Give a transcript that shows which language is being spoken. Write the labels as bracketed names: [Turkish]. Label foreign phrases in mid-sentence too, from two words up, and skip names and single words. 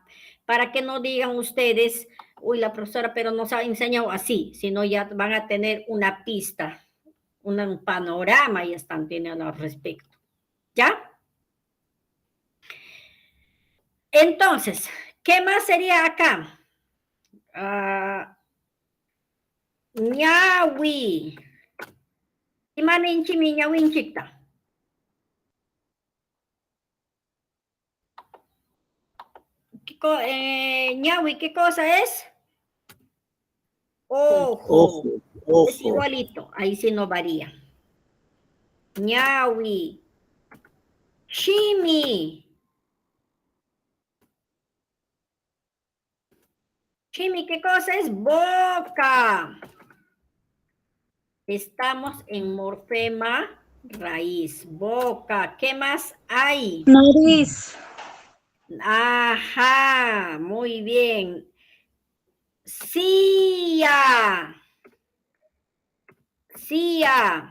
[Spanish] Para que no digan ustedes, uy, la profesora, pero nos ha enseñado así, sino ya van a tener una pista, un panorama y están teniendo al respecto. ¿Ya? Entonces, ¿qué más sería acá? Ñawi. [Quechua] Imaninchi mi ñawinchikta. [Spanish] Ñawi, ¿qué cosa es? Ojo. Ojo, Es ojo. igualito, ahí sí no varía. [Quechua] Ñawi. Shimi. [Spanish] Shimi, ¿qué cosa es? Boca. Estamos en morfema raíz. Boca. ¿Qué más hay? Nariz. Ajá, muy bien. Cia. Cia.